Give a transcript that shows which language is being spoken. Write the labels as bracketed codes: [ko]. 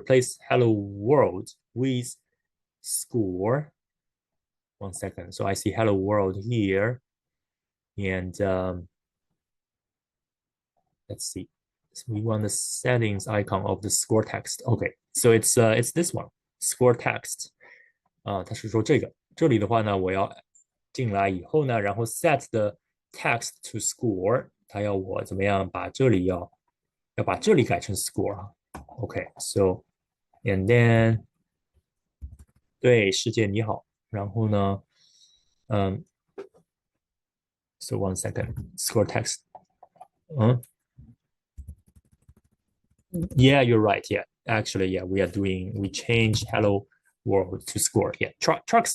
[en] Replace hello world with score. 1 second. So I see hello world here. And let's see. So we want the settings icon of the score text. Okay, so it's this one, score text. [zh] 它是说这里的话呢，我要进来以后呢，然后 [en] set the text to score， [zh] 它要我怎么样把这里要把这里改成 score。 [en] OK，so and then [zh] 对世界你好，然后呢， [en] so 1 second score text，嗯。 Yeah, you're right. Yeah, actually, yeah, we change hello world to score. Yeah, trucks.